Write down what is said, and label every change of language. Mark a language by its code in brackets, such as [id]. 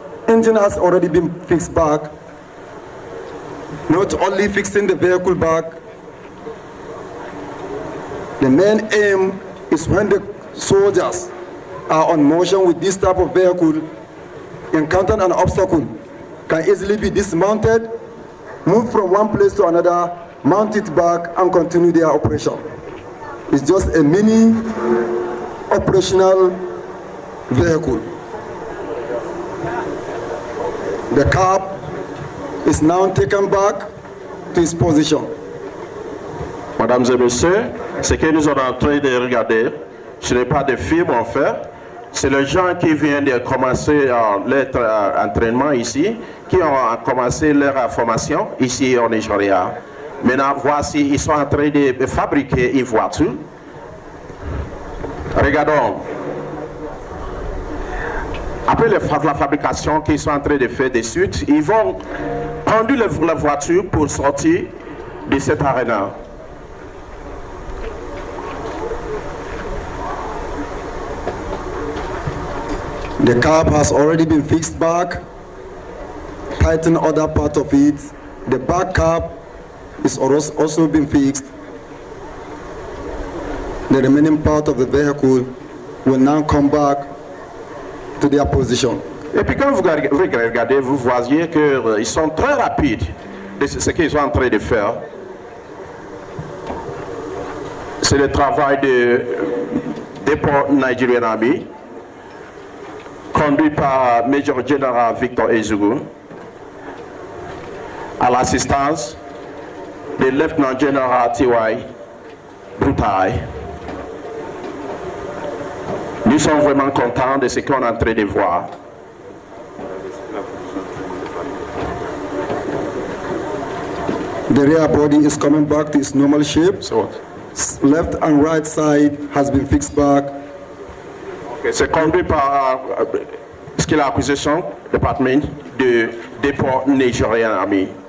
[en] Engine has already been fixed back. Not only fixing the vehicle back, the main aim is when the soldiers are on motion with this type of vehicle, encountering an obstacle, can easily be dismounted, move from one place to another, mount it back, and continue their operation. It's just a mini operational vehicle. The cab is now taken back to its position. [fr] Mesdames et messieurs, ce que nous sommes en train de regarder, ce n'est pas des films en fait, c'est les gens qui viennent de commencer leur entraînement ici, qui ont commencé leur formation ici au Nigeria. Maintenant, voici, ils sont en train de fabriquer une voiture. Regardons. Après la fabrication qu'ils sont en train de faire de suite, ils vont conduire la voiture pour sortir de cette arène. [en] The cab has already been fixed back, tighten other part of it. The back cab is also been fixed. The remaining part of the vehicle will now come back to their position. [fr] Et puis quand vous regardez, vous voyez qu'ils sont très rapides de ce qu'ils sont en train de faire. C'est le travail de Depot Nigerian Army, conduit par Major General Victor Ezugu, à l'assistance de Lieutenant General T.Y. Brutai. Nous sommes vraiment contents de ce qu'on est en train de voir. [en] The rear body is coming back to its normal shape. So what? Left and right side has been fixed back. [fr] Okay, c'est conduit par Skill Acquisition Department de Depot Nigerian Army.